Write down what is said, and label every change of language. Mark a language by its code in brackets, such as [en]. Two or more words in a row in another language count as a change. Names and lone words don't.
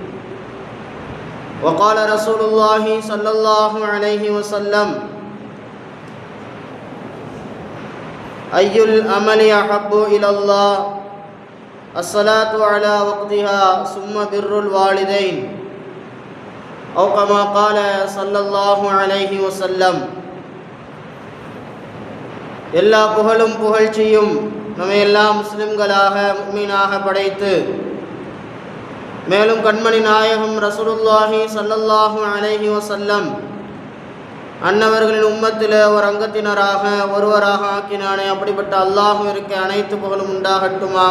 [ar] وقال رسول الله صلى الله عليه وسلم: أي العمل أحب إلى الله؟ الصلاة على وقتها ثم بر الوالدين أو كما قال صلى الله عليه وسلم. [ta] எல்லா புகழும் புகழ்ச்சியும் நம்மை எல்லா முஸ்லிம்களாக முஃமினாக படைத்து மேலும் கண்மணி நாயகம் ரசூலுல்லாஹி [ar] صلى الله عليه وسلم [ta] அன்னவர்களின் உம்மத்தில் ஒரு அங்கத்தினராக ஒருவராக ஆக்கினானே, அப்படிப்பட்ட அல்லாஹ்விற்கு அனைத்து புகழும் உண்டாகட்டுமாக.